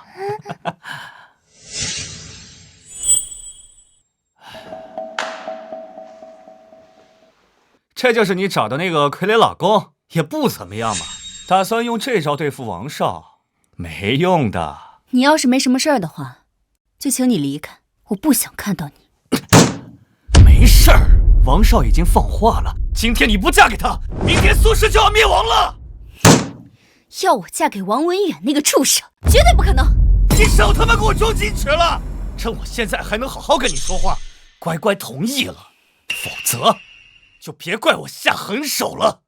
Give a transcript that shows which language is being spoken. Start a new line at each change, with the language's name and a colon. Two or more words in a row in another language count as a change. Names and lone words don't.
Chinese: 這就是你找的那個傀儡老公，也不怎麼樣嘛。打算用這招對付王少，沒用的。你要是沒什麼事兒的話，就請你離開，我不想看到你。沒事兒，王少已經放話了，今天你不嫁給他，明天蘇氏就要滅亡了。要我嫁給王文遠那個畜生，絕對不可能！你少他媽給我裝矜持了！趁我現在還能好好跟你說話，乖乖同意了，否則就別怪我下狠手了。